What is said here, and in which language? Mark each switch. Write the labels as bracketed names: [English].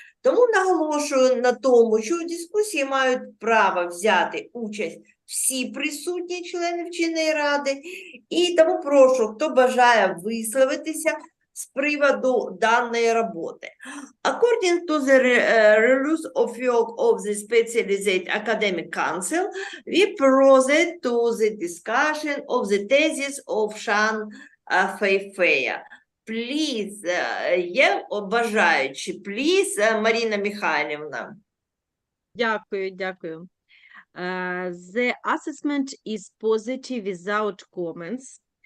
[Ukrainian] Тому наголошую на тому, що у дискусії мають право взяти участь всі присутні члени вченої ради, і тому прошу, хто бажає висловитися з приводу даної роботи. [English] According to the rules of work of the Specialized Academic Council, we proceed to the discussion of the thesis of Шань Фейфея. Please, [Ukrainian] є бажаючі, [English] please, Марина Михайлівна. [Ukrainian] Дякую, дякую. [English] The assessment is positive without comments.